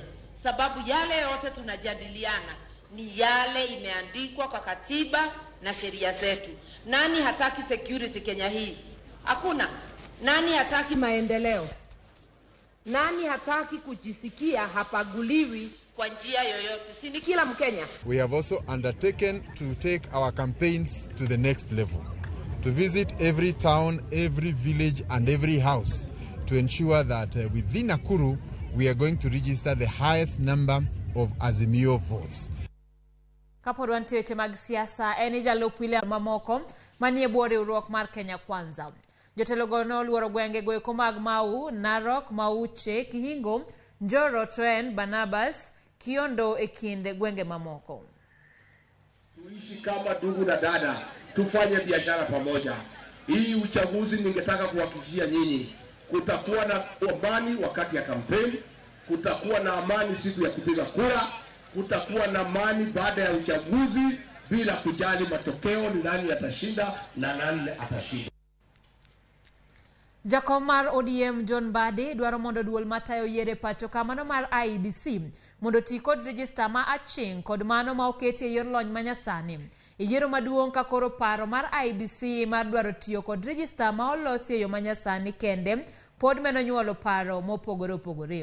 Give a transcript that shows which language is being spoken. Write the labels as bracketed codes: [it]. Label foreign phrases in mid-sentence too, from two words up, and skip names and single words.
[sw] Sababu yale yote tunajadiliana ni yale imeandikwa kwa katiba na sheria zetu. Nani hataki security Kenya hii? Hakuna. Nani hataki maendeleo? Nani hataki kujisikia hapaguliwi kwa njia yoyote? Si ni kila Mkenya. [en] We have also undertaken to take our campaigns to the next level, to visit every town, every village and every house to ensure that within Nakuru we are going to register the highest number of Azimio votes. [luo] Kapod wantie weche mag siasa, en jalup William mamoko manie bwo riwruok mar Kenya Kwanza. Jotelo go noluoro gwenge goeko mag Mau, Narok, Mauche, Kihingo, Njoro, Trend, Barnabas, Kiondo e kinde gwenge mamoko. [sw] Tuishi kama ndugu na dada, tufanye biashara pamoja. Hii uchaguzi ningetaka kuhakikishia nyinyi, kutakuwa na amani wakati ya kampeni, kutakuwa na amani siku ya kupiga kura, kutakuwa na amani baada ya uchaguzi bila kujali matokeo ni nani atashinda na nani atashinda. [luo] Jakom mar ODM John Bade dwaro mondo duol matayo yiere pacho kamano mar IEBC mondo ti kod register ma aching kod mano ma oketi e yor lony manyasani. Yiero maduong' ka koro paro mar IEBC mar dwaro tiyo kod register ma olosi e yo manyasani kende pod meno nyuolo paro mopogore opogore.